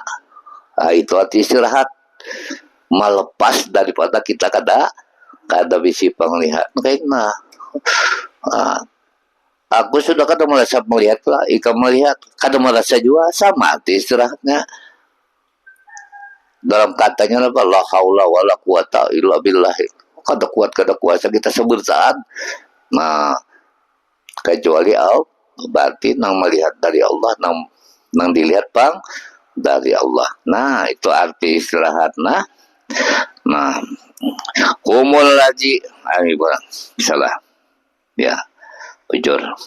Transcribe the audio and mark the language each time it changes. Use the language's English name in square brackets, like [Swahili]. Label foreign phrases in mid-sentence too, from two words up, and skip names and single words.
[Banjar] Itu arti istirahat, melepas daripada kita kada bisi penglihat. Kayaknya aku sudah kada merasa melihat lah, ikam melihat kada merasa juga, sama arti istirahatnya. Dalam katanya apa? [Arabic] La haula wala quwata illa billah. [Banjar] Kada kuat kada kuasa kita sebersaat. Nah, kecuali Allah, berarti nang melihat dari Allah, nang dilihat pang dari Allah. Nah, itu arti istirahat. Nah, kumul laji, salah, ya, ujur.